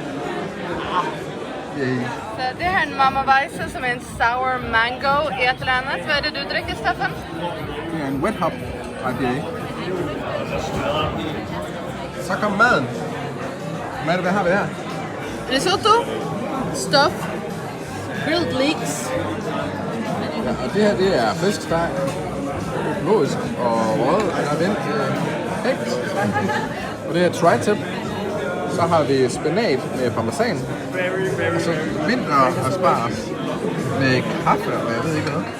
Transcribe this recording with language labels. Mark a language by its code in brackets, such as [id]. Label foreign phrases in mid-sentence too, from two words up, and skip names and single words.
[da] Yay. Så det her er en Mama Weisse, som er en [en] sour mango [da] i et eller andet. Hvad er det, du drikker, Stefan? Det er en [en] wet hop IPA. [da] Så kom maden. Hvad har vi her? Risotto, [en] stuff, grilled leeks. [da] Ja, og det her det er flæskesteg. økologisk og røget, der er vendt ægt. Og det er tri-tip. Så har vi spinat med parmesan. Og så vinter asparges med kaffe og jeg ved ikke hvad.